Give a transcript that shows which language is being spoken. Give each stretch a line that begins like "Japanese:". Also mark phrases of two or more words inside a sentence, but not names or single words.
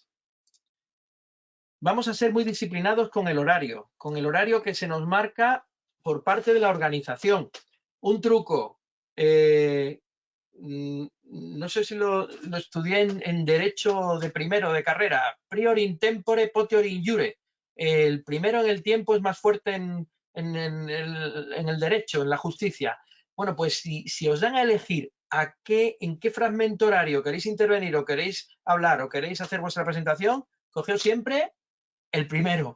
Spanish: Vamos a ser muy disciplinados con el horario que se nos marca por parte de la organización. Un truco, no sé si lo estudié en Derecho de primero de carrera,
Latin: prior in tempore, potior in iure.
Spanish: El primero en el tiempo es más fuerte en el derecho, en la justicia. Bueno, pues si os dan a elegir en qué fragmento horario queréis intervenir o queréis hablar o queréis hacer vuestra presentación, cogeos siempre el primero.